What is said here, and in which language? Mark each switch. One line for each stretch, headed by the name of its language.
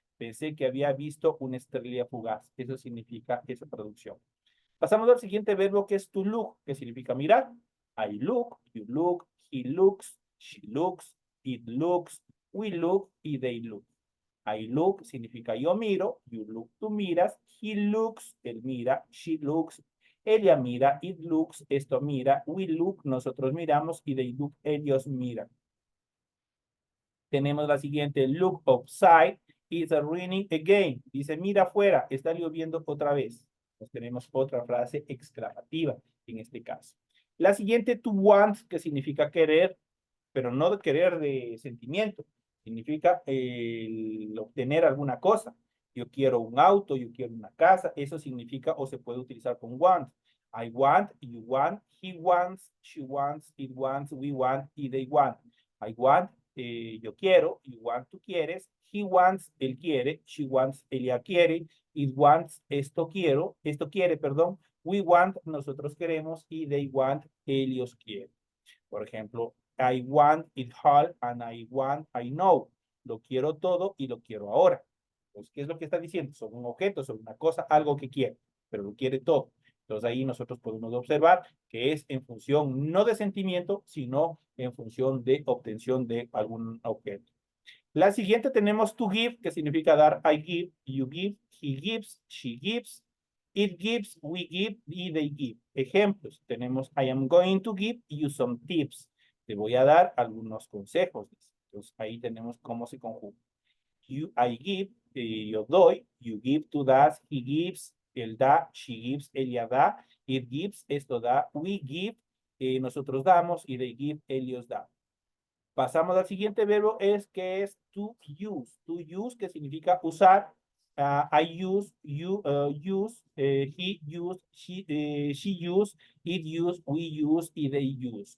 Spanish: Pensé que había visto una estrella fugaz. Eso significa esa traducción. Pasamos al siguiente verbo que es to look, que significa mirar.
English: I look, you look, he looks, she looks, it looks, we look y they look. I look
Spanish: significa yo miro,
English: you look,
Spanish: tú miras,
English: he looks,
Spanish: él mira,
English: she looks,
Spanish: ella mira,
English: it looks,
Spanish: esto mira,
English: we look,
Spanish: nosotros miramos y
English: they look,
Spanish: ellos miran. Tenemos la siguiente,
English: look outside, it's raining again.
Spanish: Dice, mira afuera, está lloviendo otra vez. Pues tenemos otra frase exclamativa en este caso. La siguiente, to want, que significa querer, pero no de querer de sentimiento. Significa obtener alguna cosa. Yo quiero un auto, yo quiero una casa. Eso significa o se puede utilizar con want.
English: I want, you want, he wants, she wants, it wants, we want, y they want. I want,
Spanish: yo quiero,
English: you want,
Spanish: tú quieres,
English: he wants,
Spanish: él quiere,
English: she wants,
Spanish: ella quiere,
English: it wants,
Spanish: esto quiere, perdón,
English: we want,
Spanish: nosotros queremos, y
English: they want,
Spanish: ellos quieren.
English: Por ejemplo, I want it all and I know.
Spanish: Lo quiero todo y lo quiero ahora. Pues, ¿qué es lo que está diciendo? Son un objeto, son una cosa, algo que quiere, pero lo quiere todo. Entonces ahí nosotros podemos observar que es en función no de sentimiento, sino en función de obtención de algún objeto. La siguiente tenemos to give, que significa dar.
English: I give, you give, he gives, she gives, it gives, we give, y they give.
Spanish: Ejemplos, tenemos
English: I am going to give you some tips.
Spanish: Te voy a dar algunos consejos. Entonces ahí tenemos cómo se conjuga.
English: I give,
Spanish: yo doy,
English: you give,
Spanish: tú das,
English: he gives,
Spanish: él da,
English: she gives,
Spanish: ella da,
English: it gives,
Spanish: esto da,
English: we give,
Spanish: nosotros damos, y
English: they give,
Spanish: ellos dan. Pasamos al siguiente verbo, que es to use. To use, que significa usar.
English: I use, you use, he use, she use, it use, we use, y they use.